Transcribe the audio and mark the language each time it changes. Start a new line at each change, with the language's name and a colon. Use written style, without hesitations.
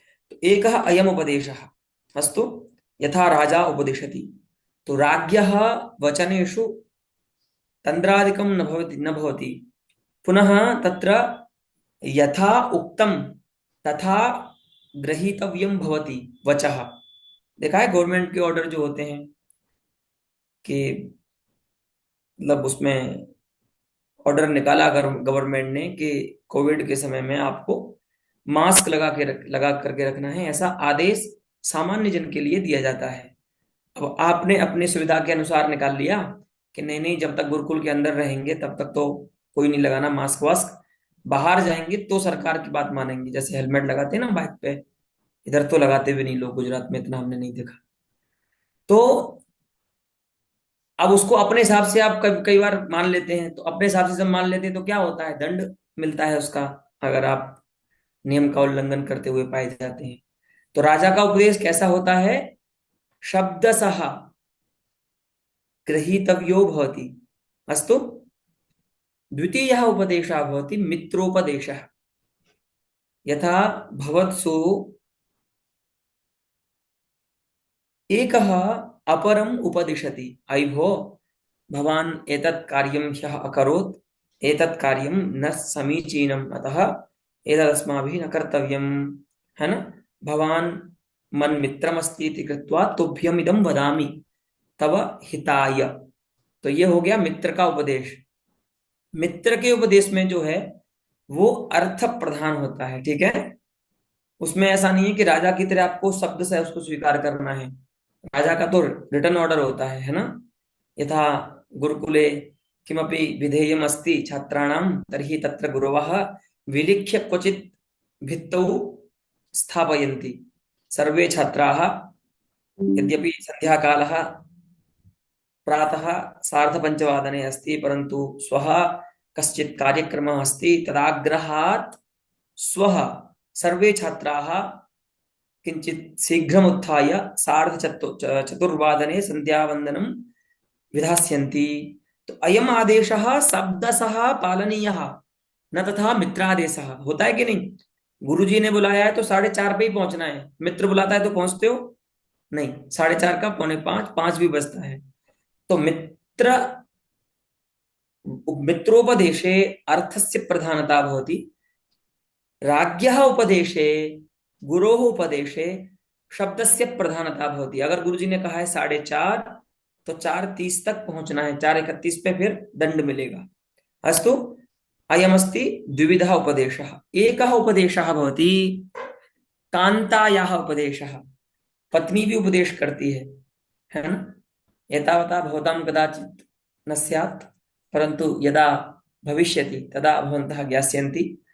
Sanskrit: तो एकः अयम् उपदेशः, अस्तु यथा राजा उपदिशति। तो राज्ञः वचनेषु तन्द्रादिकं न भवति। पुनः तत्र यथा उक्तं तथा ग्रहीतव्यं भवति वचः।
Hindi: देखा है गवर्नमेंट के ऑर्डर जो होते हैं कि मतलब उसमें ऑर्डर निकाला गवर्नमेंट ने कि कोविड के समय में आपको मास्क लगा करके रखना है, ऐसा आदेश सामान्य जन के लिए दिया जाता है। अब आपने अपनी सुविधा के अनुसार निकाल लिया कि नहीं नहीं, जब तक गुरुकुल के अंदर रहेंगे तब तक तो कोई नहीं लगाना मास्क वास्क, बाहर जाएंगे तो सरकार की बात मानेंगे। जैसे हेलमेट लगाते हैं ना बाइक पे, इधर तो लगाते भी नहीं लोग, गुजरात में इतना हमने नहीं देखा। तो अब उसको अपने हिसाब से आप कई बार मान लेते हैं। तो अपने हिसाब से जब मान लेते हैं तो क्या होता है, दंड मिलता है उसका, अगर आप नियम का उल्लंघन करते हुए पाए जाते हैं। तो राजा का उपदेश कैसा होता है?
Sanskrit: शब्दशः गृहीतव्यो भवति। अस्तु, द्वितीयः उपदेशः भवति मित्रोपदेशः। यथा भवत्सु एकः अपरम् उपदिशति, अयि भो भवान् एतत् कार्यं ह्यः अकरोत्, एतत् कार्यं न समीचीनम्, अतः एतदस्माभिः न कर्तव्यम्, है ना। भवान् मन्मित्रमस्ति इति कृत्वा तुभ्यम् इदं वदामि तव हिताय।
Hindi: तो ये हो गया मित्र का उपदेश। मित्र के उपदेश में जो है वो अर्थ प्रधान होता है, ठीक है। उसमें ऐसा नहीं है कि राजा की तरह आपको शब्द से उसको स्वीकार करना है। राजा का तो रिटर्न ऑर्डर होता है ना।
Sanskrit: यथा गुरुकुले किमपि विधेयम् अस्ति छात्राणां, तर्हि तत्र गुरवः विलिख्य क्वचित् भित्तौ स्थापयन्ति। सर्वे छात्राः, यद्यपि सन्ध्याकालः प्रातः 5:30 अस्ति, परन्तु श्वः कश्चित् कार्यक्रमः अस्ति, तदाग्रहात् श्वः सर्वे छात्राः किंचित शीघ्रम् उत्थाय 4:30 संध्यावंदनं विधास्यन्ति। तो अयम आदेशः शब्दशः पालनीयः, न तथा मित्रादेशः।
Hindi: होता है कि नहीं? गुरुजी ने बुलाया है तो 4:30 पे ही पहुंचना है, मित्र बुलाता है तो पहुंचते हो नहीं, 4:30 का 4:45, 5 भी बजता है।
Sanskrit: तो मित्रोपदेशे अर्थस्य प्रधानता भवति, राज्ञः उपदेशे गुरोः उपदेशे शब्दस्य प्रधानता भवति।
Hindi: अगर गुरुजी ने कहा है 4:30, तो 4:30 तक पहुंचना है, 4:31 पे फिर दंड मिलेगा।
Sanskrit: अस्तु, अयमस्ति द्विविधः उपदेशः। एकः उपदेशः भवति कान्तायाः उपदेशः,
Hindi: पत्नी भी उपदेश करती है ना।
Sanskrit: एतावता भवतां कदाचित् न स्यात्, परन्तु यदा भविष्यति तदा भवन्तः ज्ञास्यन्ति।